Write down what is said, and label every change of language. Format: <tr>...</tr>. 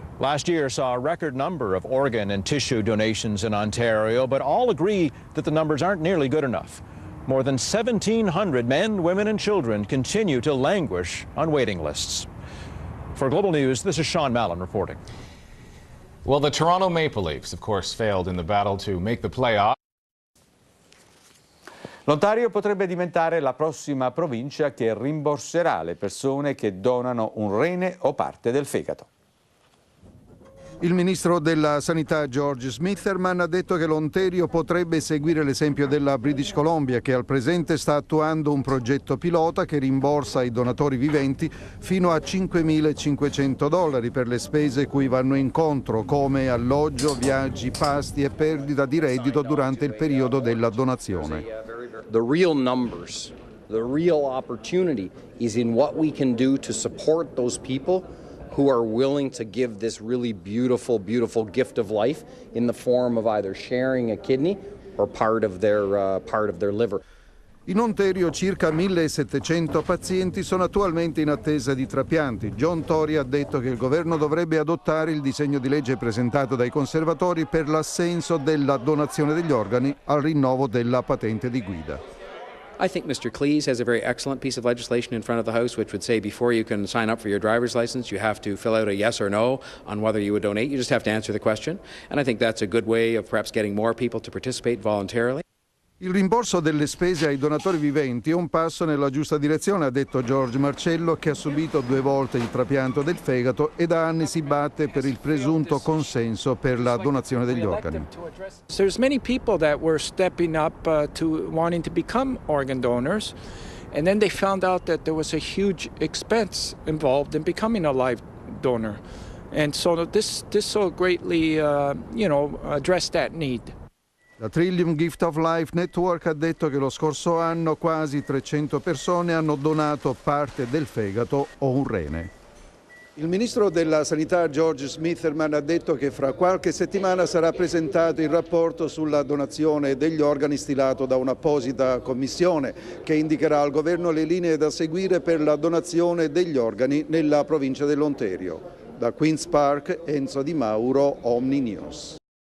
<en>Last year saw a record number of organ and tissue donations in Ontario, but all agree that the numbers aren't nearly good enough. More than 1,700 men, women, and children continue to languish on waiting lists. For Global News, this is Sean Mallon reporting. Well, the Toronto Maple Leafs, of course, failed in the battle to make the playoffs.</en> <it>L'Ontario potrebbe diventare la prossima provincia che rimborserà le persone che donano un rene o parte del fegato. Il ministro della Sanità George Smitherman ha detto che l'Ontario potrebbe seguire l'esempio della British Columbia, che al presente sta attuando un progetto pilota che rimborsa ai donatori viventi fino a $5.500 per le spese cui vanno incontro, come alloggio, viaggi, pasti e perdita di reddito durante il periodo della donazione.</it> <en>The real numbers, the real opportunity is in what we can do to support those people who are willing to give this really beautiful, beautiful gift of life in the form of either sharing a kidney or part of their liver.</en> <it>In Ontario circa 1.700 pazienti sono attualmente in attesa di trapianti. John Tory ha detto che il governo dovrebbe adottare il disegno di legge presentato dai conservatori per l'assenso della donazione degli organi al rinnovo della patente di guida.</it> <en>I think Mr. Cleese has a very excellent piece of legislation in front of the House which would say before you can sign up for your driver's license, you have to fill out a yes or no on whether you would donate. You just have to answer the question. And I think that's a good way of perhaps getting more people to participate voluntarily.</en> <it>Il rimborso delle spese ai donatori viventi è un passo nella giusta direzione, ha detto George Marcello, che ha subito 2 volte il trapianto del fegato e da anni si batte per il presunto consenso per la donazione degli organi.</it> <en>There's many people that were stepping up to wanting to become organ donors, and then they found out that there was a huge expense involved in becoming a live donor. And so this so greatly, addressed that need.</en> <it>La Trillium Gift of Life Network ha detto che lo scorso anno quasi 300 persone hanno donato parte del fegato o un rene. Il ministro della Sanità George Smitherman ha detto che fra qualche settimana sarà presentato il rapporto sulla donazione degli organi stilato da un'apposita commissione che indicherà al governo le linee da seguire per la donazione degli organi nella provincia dell'Ontario. Da Queen's Park, Enzo Di Mauro, Omni News.</it>